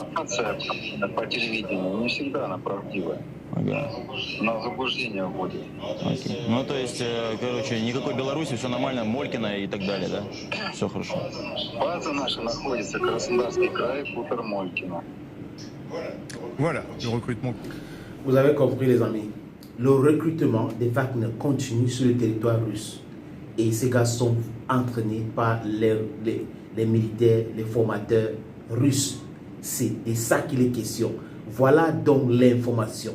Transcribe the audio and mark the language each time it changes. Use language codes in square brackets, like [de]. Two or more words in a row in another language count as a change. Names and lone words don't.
[ru] Информация по телевидению не всегда она правдивая. Ага. На заблуждение вводит. Окей. Ну, то есть, короче, никакой Беларуси, все нормально, Молькина и так далее, да? Все хорошо. База наша находится Краснодарский край, хутор Молькина. [fr] Voilà, le recrutement. Vous avez compris les amis, le recrutement des Wagner continue sur le territoire russe. Et ces gars sont entraînés par les militaires, les formateurs russes. C'est de ça qu'il est question. Voilà donc l'information.